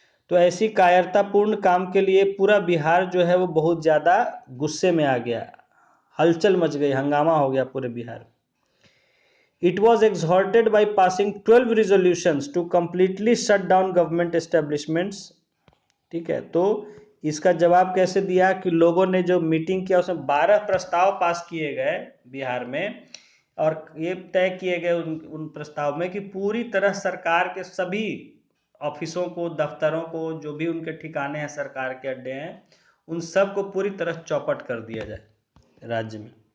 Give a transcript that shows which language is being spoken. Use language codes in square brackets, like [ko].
[hi] तो ऐसी कायरतापूर्ण काम के लिए पूरा बिहार जो है वो बहुत ज़्यादा गुस्से में आ गया, हलचल मच गई, हंगामा हो गया पूरे Bihar. [en] It was exhorted by passing 12 resolutions to completely shut down government establishments। [hi] ठीक है, तो इसका जवाब कैसे दिया कि लोगों ने जो मीटिंग किया उसमें 12 प्रस्ताव पास किए गए बिहार में, और ये तय किए गए उन प्रस्ताव में कि पूरी तरह सरकार के सभी ऑफिसों को, दफ्तरों को, जो भी उनके ठिकाने हैं, सरकार के अड्डे हैं, उन सब को पूरी तरह चौपट कर दिया जाए राज्य में।